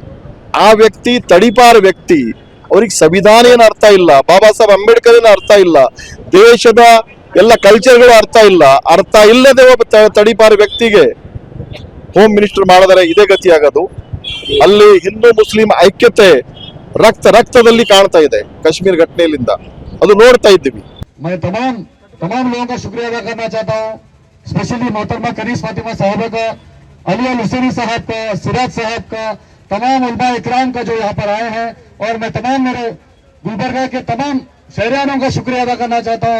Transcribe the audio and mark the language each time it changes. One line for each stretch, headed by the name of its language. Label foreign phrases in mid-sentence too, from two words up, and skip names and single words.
Kannada: ಆ ವ್ಯಕ್ತಿ ತಡಿಪಾರ ವ್ಯಕ್ತಿ, ಅವ್ರಿಗೆ ಸಂವಿಧಾನ ಏನು ಅರ್ಥ ಇಲ್ಲ, ಬಾಬಾ ಸಾಹೇಬ್ ಅಂಬೇಡ್ಕರ್ ಏನು ಅರ್ಥ ಇಲ್ಲ, ದೇಶದ ಎಲ್ಲ ಕಲ್ಚರ್ಗಳು ಅರ್ಥ ಇಲ್ಲದೆ ಒಬ್ಬ ತಡಿಪಾರ ವ್ಯಕ್ತಿಗೆ
English: home minister
Kannada: ಮಾಡಿದರೆ ಇದೇ ಗತಿ ಆಗೋದು. ಅಲ್ಲಿ ಹಿಂದೂ ಮುಸ್ಲಿಂ ಐಕ್ಯತೆ ರಕ್ತದಲ್ಲಿ ಕಾಣ್ತಾ ಇದೆ ಕಾಶ್ಮೀರ ಘಟನೆಯಿಂದ, ಅದು ನೋಡ್ತಾ ಇದ್ದೀವಿ.
Urdu: میں تمام لوگوں کا شکریہ ادا کرنا چاہتا ہوں، اسپیشلی محترمہ کنیز فاطمہ صاحبہ کا، علی الحسینی صاحب کا، سراج صاحب کا، تمام علما اکرام کا جو یہاں پر آئے ہیں. اور میں تمام میرے گلبرگہ کے تمام شہریانوں کا شکریہ ادا کرنا چاہتا ہوں.